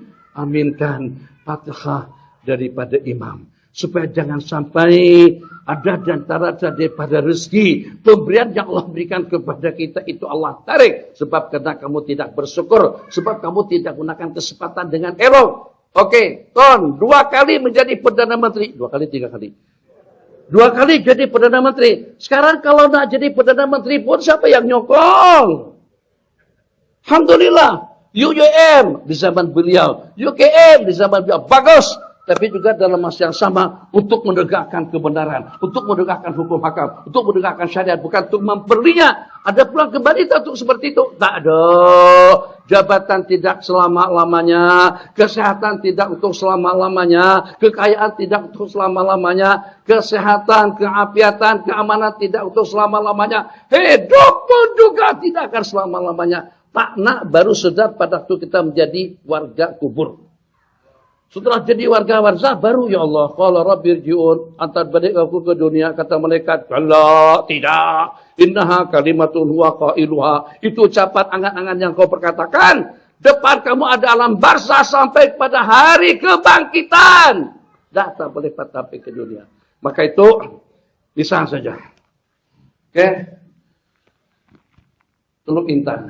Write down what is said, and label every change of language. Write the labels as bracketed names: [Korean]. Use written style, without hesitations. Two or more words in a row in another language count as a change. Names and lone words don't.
[Malay] Aminkan Fatihah daripada imam. Supaya jangan sampai ada di antara daripada rezeki, pemberian yang Allah berikan kepada kita itu Allah tarik. Sebab karena kamu tidak bersyukur, sebab kamu tidak gunakan kesempatan dengan elok. Oke, Ton, 2 kali menjadi Perdana Menteri. 2 kali, 3 kali. 2 kali jadi Perdana Menteri. Sekarang kalau nak jadi Perdana Menteri pun siapa yang nyokong? Alhamdulillah. UUM di zaman beliau, UKM di zaman beliau, bagus. Tapi juga dalam masa yang sama untuk menegakkan kebenaran, untuk menegakkan hukum hakam, untuk menegakkan syariat, bukan untuk memperinya. Ada peluang kembali untuk seperti itu? Tak ada. Jabatan tidak selama-lamanya, kesehatan tidak untuk selama-lamanya, kekayaan tidak untuk selama-lamanya, kesehatan, keapiatan, keamanan tidak untuk selama-lamanya, hidup pun juga tidak akan selama-lamanya. Tak nak baru sedar pada waktu kita menjadi warga kubur. Setelah jadi warga warzah baru, ya Allah, [Arabic] قال رب ارجعون, [Malay] antar balik aku ke dunia, kata malaikat, Allah, tidak, [Arabic] إنها كلمة هو قائلها, [Malay] itu ucapan angan-angan yang kau perkatakan, depan kamu ada alam barzah sampai pada hari kebangkitan. Tak boleh patah ke dunia. Maka itu, lisan saja. Oke? Teluk Intan.